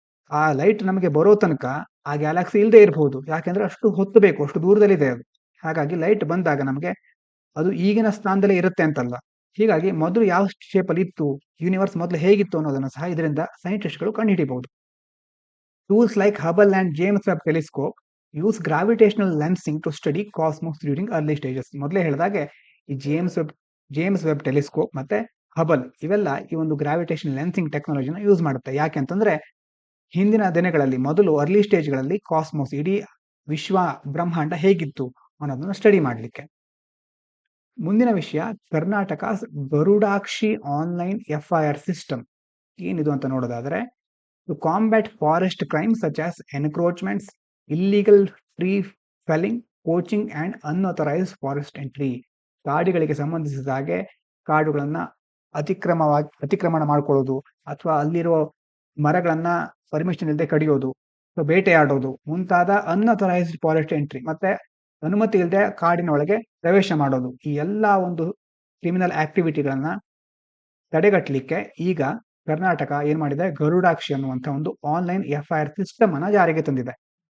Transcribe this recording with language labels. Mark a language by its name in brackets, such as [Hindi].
[Kannada] ಆ ಲೈಟ್ ನಮಗೆ ಬರೋ ತನಕ ಆ ಗ್ಯಾಲಕ್ಸಿ ಇಲ್ಲದೆ ಇರಬಹುದು, ಯಾಕೆಂದ್ರೆ ಅಷ್ಟು ಹೊತ್ತು ಬೇಕು, ಅಷ್ಟು ದೂರದಲ್ಲಿದೆ ಅದು. ಹಾಗಾಗಿ ಲೈಟ್ ಬಂದಾಗ ನಮಗೆ ಅದು ಈಗಿನ ಸ್ಥಾನದಲ್ಲೇ ಇರುತ್ತೆ ಅಂತಲ್ಲ. ಹೀಗಾಗಿ ಮೊದಲು ಯಾವ ಶೇಪ್ ಅಲ್ಲಿ ಇತ್ತು, ಯೂನಿವರ್ಸ್ ಮೊದಲು ಹೇಗಿತ್ತು ಅನ್ನೋದನ್ನು ಸಹ ಇದರಿಂದ ಸೈಂಟಿಸ್ಟ್ಗಳು ಕಂಡುಹಿಡಿಯಬಹುದು. [English] Tools like Hubble and James Webb Telescope use gravitational lensing to study cosmos during early stages. [Kannada] ಮೊದಲೇ ಹೇಳಿದಾಗೆ ಈ ಜೇಮ್ಸ್ ವೆಬ್ ಟೆಲಿಸ್ಕೋಪ್ ಮತ್ತೆ ಹಬಲ್ ಇವೆಲ್ಲ ಈ ಒಂದು ಗ್ರಾವಿಟೇಷನ್ ಲೆನ್ಸಿಂಗ್ ಟೆಕ್ನಾಲಜಿನ ಯೂಸ್ ಮಾಡುತ್ತೆ. ಯಾಕೆ ಅಂತಂದ್ರೆ, ಹಿಂದಿನ ದಿನಗಳಲ್ಲಿ ಮೊದಲು ಅರ್ಲಿ ಸ್ಟೇಜ್ಗಳಲ್ಲಿ ಕಾಸ್ಮೋಸ್, ಇಡೀ ವಿಶ್ವ ಬ್ರಹ್ಮಾಂಡ ಹೇಗಿತ್ತು ಅನ್ನೋದನ್ನ ಸ್ಟಡಿ ಮಾಡಲಿಕ್ಕೆ. ಮುಂದಿನ ವಿಷಯ, ಕರ್ನಾಟಕ ಗರುಡಾಕ್ಷಿ ಆನ್ಲೈನ್ FIR ಸಿಸ್ಟಮ್. ಏನಿದು ಅಂತ ನೋಡೋದಾದ್ರೆ, [English] to combat forest crimes such as encroachments, illegal tree felling, poaching and unauthorized forest entry. [Kannada] ಕಾಡುಗಳಿಗೆ ಸಂಬಂಧಿಸಿದ ಹಾಗೆ ಕಾಡುಗಳನ್ನ ಅತಿಕ್ರಮಣ ಮಾಡ್ಕೊಳ್ಳೋದು ಅಥವಾ ಅಲ್ಲಿರೋ ಮರಗಳನ್ನ ಪರ್ಮಿಷನ್ ಇಲ್ಲದೆ ಕಡಿಯೋದು, ಬೇಟೆಯಾಡೋದು ಮುಂತಾದ ಅನ್ಅಥರೈಸ್ಡ್ ಫಾರೆಸ್ಟ್ ಎಂಟ್ರಿ ಮತ್ತೆ ಅನುಮತಿ ಇಲ್ಲದೆ ಕಾಡಿನ ಒಳಗೆ ಪ್ರವೇಶ ಮಾಡೋದು, ಈ ಎಲ್ಲಾ ಒಂದು ಕ್ರಿಮಿನಲ್ ಆಕ್ಟಿವಿಟಿಗಳನ್ನ ತಡೆಗಟ್ಟಲಿಕ್ಕೆ ಈಗ ಕರ್ನಾಟಕ ಏನ್ ಮಾಡಿದೆ, ಗರುಡಾಕ್ಷಿ ಅನ್ನುವಂಥ ಒಂದು ಆನ್ಲೈನ್ FIR ಸಿಸ್ಟಮ್ ಅನ್ನ ಜಾರಿಗೆ ತಂದಿದೆ.